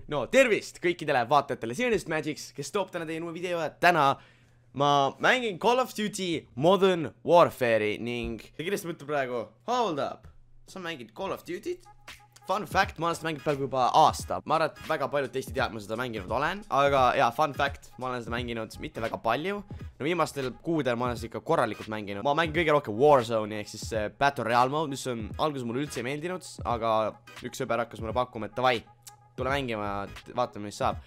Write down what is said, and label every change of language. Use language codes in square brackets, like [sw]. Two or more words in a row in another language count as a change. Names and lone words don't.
[et] no tervist kõikidele vaatajatele, siin on just Magix, kes toob täna teie uue video. Täna ma mängin Call of Duty Modern Warfare'i ning te kindlasti mõtlete praegu, [en] hold up, [et] sa mängid Call of Duty't? [en] Fun fact, [et] ma olen seda mänginud praegu juba aasta. Ma arvan, et väga paljud teist ei tea, et ma seda mänginud olen. Aga jaa, [en] fun fact, [et] ma olen seda mänginud mitte väga palju. No viimastel kuudel ma olen seda ikka korralikult mänginud. Ma mängin kõige rohkem Warzone'i ehk siis [en] Battle Royale mode, [et] mis on alguses mulle üldse ei meeldinud. Aga üks sõber hakkas mulle pakkuma, et davai, tule mängima, vaatame mis saab.